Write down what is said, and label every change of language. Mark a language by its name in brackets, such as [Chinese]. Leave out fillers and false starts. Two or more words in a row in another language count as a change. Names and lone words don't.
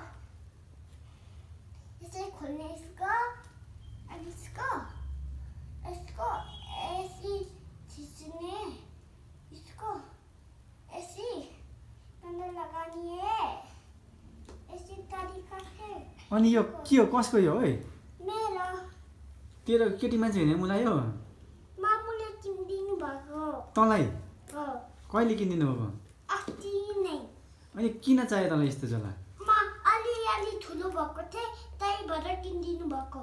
[Hindi] इसे खोलने इसको अब इसको इसको ऐसी खींचने इसको ऐसी अंदर लगानी है ऐसी तरीका से [Nepali] अनि यो के हो कसको यो ओइ मेरो तेरो केटी मान्छे हैन मलाई यो मामुले किनिदिनु भएको तँलाई हो कहिले किनिदिनु भएको अस्ति नै अनि किन चाहियो तँलाई यस्तो झोला म अलि ठुलो भएको थिएँ त्यही भएर किनिदिनु भएको